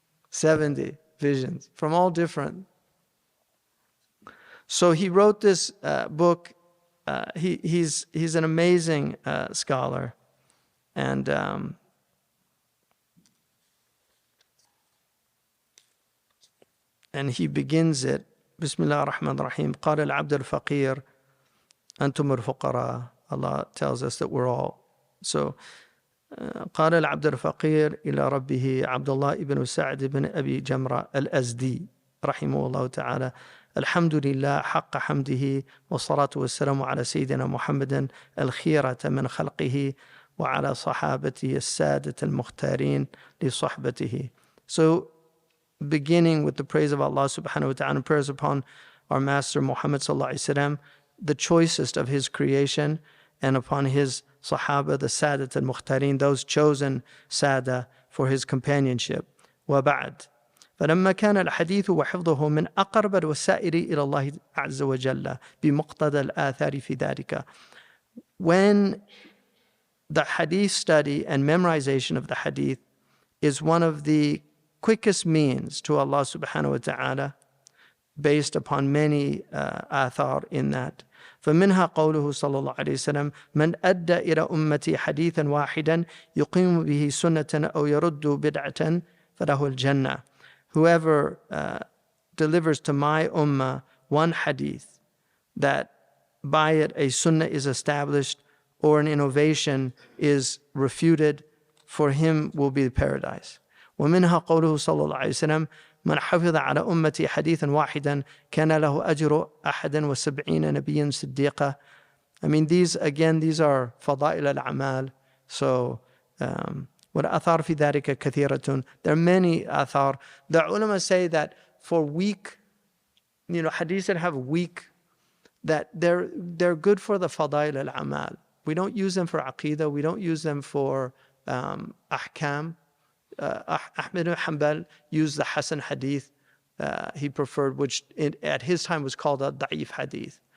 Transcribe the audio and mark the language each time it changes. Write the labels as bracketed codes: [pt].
[en] 70 visions from all different. So he wrote this book. He's an amazing scholar, and he begins it. [ar] Bismillah ar-Rahman ar-Rahim. قال العبد الفقير أنتم الفقراء. [en] Allah tells us that we're all. [ar] So قال العبد الفقير إلى ربه عبد الله بن سعد بن أبي جمرة الأزدي رحمه الله تعالى الحمد لله حق حمده والصلاة والسلام على سيدنا محمد الخيرة من خلقه وعلى صحابته السادة المختارين لصحبته. [en] So beginning with the praise of Allah subhanahu wa ta'ala and prayers upon our Master Muhammad sallallahu alayhi wa sallam, the choicest of his creation, and upon his Sahaba, the Sadat al-Mukhtarin, those chosen Sada for his companionship. [ar] وبعد فلما كان الحديث وحفظه من أقرب الوسائل إلى الله عز وجل بمقتضى الآثار في ذلك. [en] When the hadith study and memorization of the hadith is one of the quickest means to Allah subhanahu wa ta'ala, based upon many athar in that. [ar] فمنها قوله صلى الله عليه وسلم من أدى إلى أمتي حديثا واحدا يقيم به سنة أو يرد بدعة فله الجنة. [en] Whoever delivers to my ummah one hadith, that by it a sunnah is established or an innovation is refuted, for him will be paradise. [ar] ومنها قوله صلى الله عليه وسلم من حفظ على أمتي حديثا واحدا كان له أجر 71 نبيا صديقا. [en] I mean, these are فضائل الأعمال. [ar] So والآثار في ذلك كثيرة. [en] There are many آثار. The ulama say that for weak, hadiths that have weak, that they're good for the فضائل الأعمال. We don't use them for aqidah. We don't use them for ahkam. Ahmed ibn Hanbal used the Hasan hadith he preferred, which at his time was called a da'if hadith.